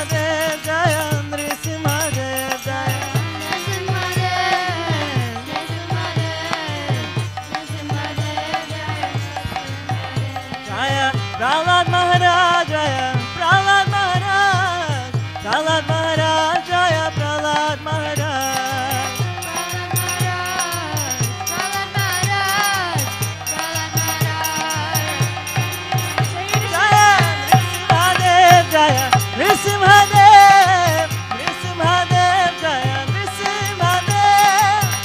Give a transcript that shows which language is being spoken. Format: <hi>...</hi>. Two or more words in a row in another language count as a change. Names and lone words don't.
<sa>Jaya Nrisimhadeva Jaya Jaya Prahlad Maharaj Jaya Prahlad Maharaj Prahlad Maharaj Jaya Prahlad Maharaj Jaya Nrisimhadev Nrisimhadev Jaya Nrisimhadev</sa>